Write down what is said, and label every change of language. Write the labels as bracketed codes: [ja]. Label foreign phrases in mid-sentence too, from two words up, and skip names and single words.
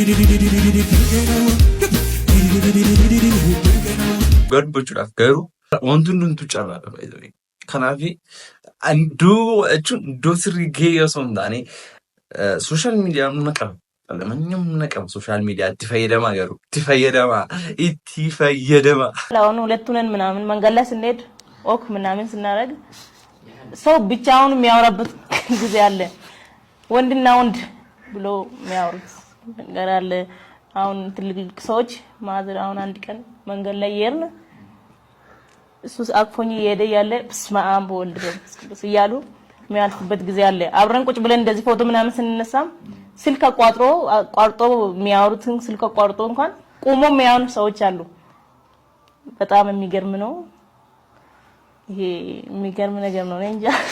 [om] Gadbachuudhaaf garuu wanti hundumtuu carraadha fayyadamee. Kanaaf iddoo sirrii gahee osoo hin taane [en] sooshaal miidiyaa [om] humna qaba. Namni humna qaba [en] sooshaal miidiyaa [om] itti fayyadamaa garuu itti fayyadama. [am] አሁን ሁለቱንን ምናምን መንገድ ላይ ስንሄድ ኦክ ምናምን ስናረግ ሰው ብቻውን የሚያወራበት ጊዜ አለ። ወንድና ወንድ ብሎ የሚያወሩት ነገር አለ። አሁን ትልልቅ ሰዎች ማዘር አሁን አንድ ቀን መንገድ ላይ እየሄድን እሱ አቅፎኝ እየሄደ ያለ [gez] በስመ አብ ወወልድ ወመንፈስ ቅዱስ [am] እያሉ የሚያልፉበት ጊዜ አለ። አብረን ቁጭ ብለን እንደዚህ ፎቶ ምናምን ስንነሳም ስልክ አቋርጦ የሚያወሩትን ስልክ አቋርጦ እንኳን ቆሞ የሚያወሩ ሰዎች አሉ። በጣም የሚገርም ነው። ይሄ የሚገርም ነገር ነው። እንጃ